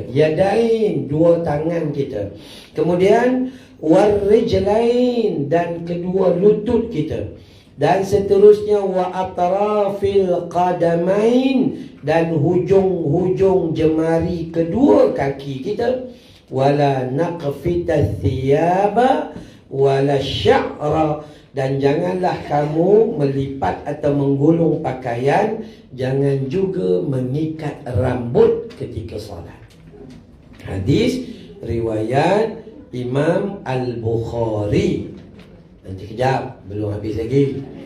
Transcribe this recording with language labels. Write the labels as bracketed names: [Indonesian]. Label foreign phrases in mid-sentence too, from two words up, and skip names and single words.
[Malay] Yadain, dua tangan kita. Kemudian [Arabic] wal rijlain, [Malay] dan kedua lutut kita. Dan seterusnya [Arabic] wa atrafil qadamain, [Malay] dan hujung-hujung jemari kedua kaki kita. [Arabic] Wala naqfita thiyaba wala sya'ra, [Malay] dan janganlah kamu melipat atau menggulung pakaian, jangan juga mengikat rambut ketika solat. Hadis riwayat Imam Al-Bukhari. Nanti kejap, belum habis lagi.